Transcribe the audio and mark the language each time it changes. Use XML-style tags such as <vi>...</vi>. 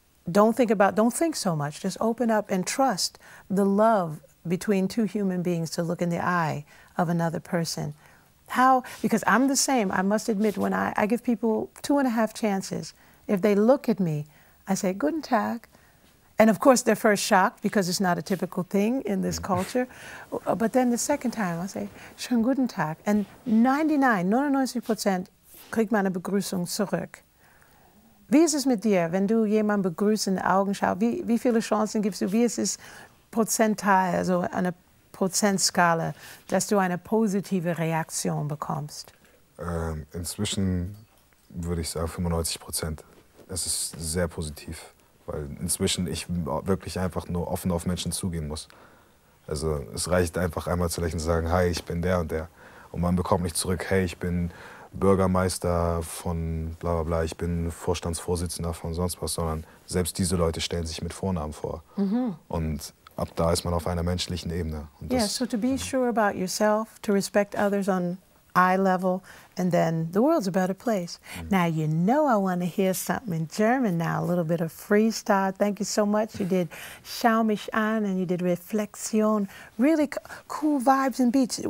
<en>Don't think so much. Just open up and trust the love between two human beings to look in the eye of another person. How? Because I'm the same. I must admit, when I give people 2.5 chances, if they look at me, I say,</en> <de>Guten Tag.</de> <en>And of course, they're first shocked because it's not a typical thing in this culture. But then the second time, I say,</en> <de>Schönen Guten Tag. And 99% kriegt man eine Begrüßung zurück. Wie ist es mit dir, wenn du jemanden begrüßt in die Augen schaust? Wie viele Chancen gibst du? Wie ist es prozentual, also eine Prozentskala, dass du eine positive Reaktion bekommst? Inzwischen würde ich sagen 95%. Es ist sehr positiv, weil inzwischen ich wirklich einfach nur offen auf Menschen zugehen muss. Also es reicht einfach einmal zu lächeln und sagen, hi, ich bin der und der. Und man bekommt nicht zurück, hey, ich bin Bürgermeister von bla bla bla, ich bin Vorstandsvorsitzender von sonst was, sondern selbst diese Leute stellen sich mit Vornamen vor. Und ab da ist man auf einer menschlichen Ebene. Und</de> <en>yeah, so to be sure about yourself, to respect others on eye level, and then the world's a better place. Now, you know I want to hear something in German now, a little bit of freestyle. Thank you so much. You did Schau mich an and you did Reflexion. Really cool vibes and beats.</en>